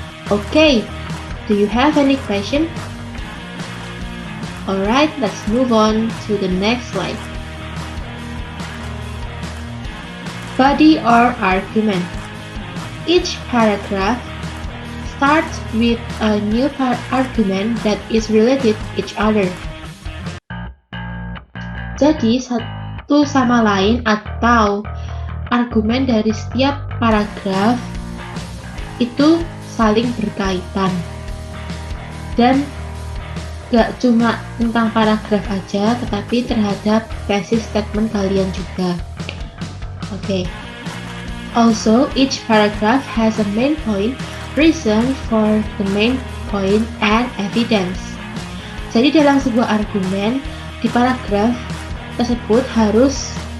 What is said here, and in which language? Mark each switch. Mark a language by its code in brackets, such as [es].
[en] Okay, do you have any question? Alright, let's move on to the next slide. Body or argument. Each paragraph starts with a new argument that is related each other. [id] Jadi, satu sama lain atau argumen dari setiap paragraf itu saling berkaitan. Dan gak cuma tentang paragraf aja, tetapi terhadap thesis statement kalian juga. Okay. [en] Also, each paragraph has a main point, reason for the main point, and evidence. [id] Jadi dalam sebuah argumen, di paragraf tersebut harus